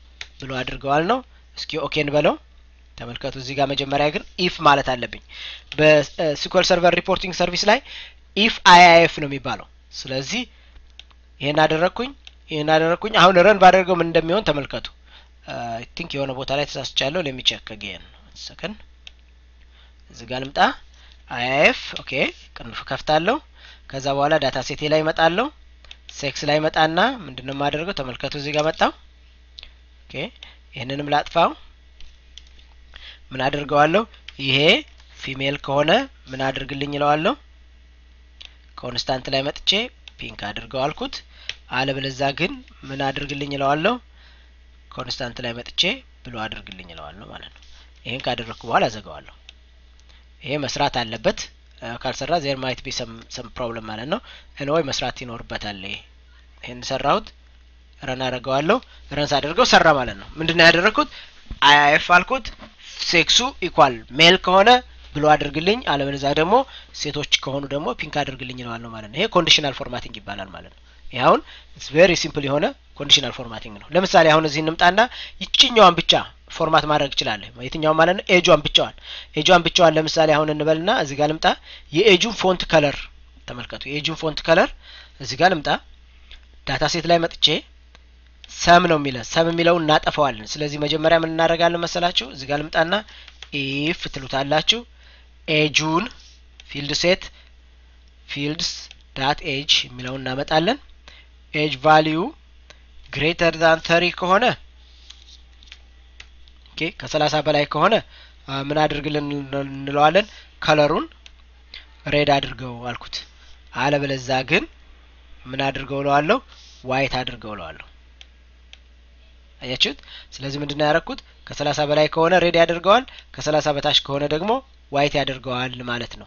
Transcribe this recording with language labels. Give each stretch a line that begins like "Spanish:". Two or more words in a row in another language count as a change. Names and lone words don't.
Amharic: ብሉ አድርገዋል ነው። እስኪ ኦኬ እንበለው። ተመልከቱ እዚህ ጋር መጀመሪያ ግን ኢፍ ማለት አለብኝ። በስኩዌል ሰርቨር ሪፖርቲንግ ሰርቪስ ላይ ኢፍ አይአይኤፍ ነው የሚባለው። ስለዚህ ይሄን አደረኩኝ። አሁን ረን ባደርገው ምን እንደሚሆን ተመልከቱ።
English: I think
Amharic: የሆነ ቦታ ላይ ተሳስቻለሁ
English: let me check again second
Amharic: እዚህ ጋር ልምጣ IIF ኦኬ ቅንፍ ከፍታለሁ ከዛ በኋላ
English: data set
Amharic: ላይ መጣለሁ ሴክስ ላይ መጣና ምንድነው ማደርገው ተመልከቱ እዚህ ጋር መጣው ኦኬ ይሄንንም ላጥፋው ምን አደርገዋለሁ ይሄ ፊሜል ከሆነ ምን አድርግልኝ ይለዋለሁ ኮንስታንት ላይ መጥቼ ፒንክ አድርገው አልኩት አለበለዛ ግን ምን አድርግልኝ ይለዋለሁ ኮንስታንት ላይ መጥቼ ብሎ አድርግልኝ ይለዋለሁ ማለት ነው ይሄን ካደረኩ በኋላ ዘጋዋለሁ ይሄ መስራት አለበት ካልሰራ
English: there might be some problem
Amharic: ማለት ነው anyway መስራት ይኖርበታል ይሄን ሰራሁት ረን አደርገዋለሁ ረን ሳደርገው ሰራ ማለት ነው ምንድነው ያደረኩት IIF አልኩት ሴክሱ ኢኳል ሜል ከሆነ ብሎ አድርግልኝ አለበለዛ ደግሞ ሴቶች ከሆኑ ደግሞ ፒንክ አድርግልኝ ይለዋለሁ ማለት ነው ይሄ
English: conditional formatting
Amharic: ይባላል ማለት ነው ይሄውን
English: it's very simple
Amharic: የሆነ
English: conditional formatting
Amharic: ነው ለምሳሌ አሁን እዚህ እንምጣና ይችኛዋን ብቻ ፎርማት ማድረግ ይችላል የትኛው ማለት ነው ኤጁን ብቻዋን ለምሳሌ አሁን እንበልና እዚህ ጋር ልምጣ የኤጁን
English: font color
Amharic: ተመልከቱ የኤጁን
English: font color
Amharic: እዚህ ጋር ልምጣ
English: data set
Amharic: ላይ መጥቼ ሰም ነው የሚለው እናጠፋዋለን ስለዚህ መጀመሪያ ምን እናደርጋለን መሰላችሁ እዚህ ጋር ልምጣና if ትሉታላችሁ
English: age field set fields dot age
Amharic: የሚለው እናመጣለን
English: age value greater than 30
Amharic: ከሆነ ኦኬ ከ30 በላይ ከሆነ ምን አድርግልን እንለዋለን ከለሩን ሬድ አድርገው አልኩት አለበለዛ ግን ምን አድርገው ለዋለሁ ዋይት አድርገው ለዋለሁ አያችሁት ስለዚህ ምንድነው ያደረኩት ከ30 በላይ ከሆነ ሬድ ያደርገዋል ከ30 በታች ከሆነ ደግሞ ዋይት ያደርገዋል ማለት ነው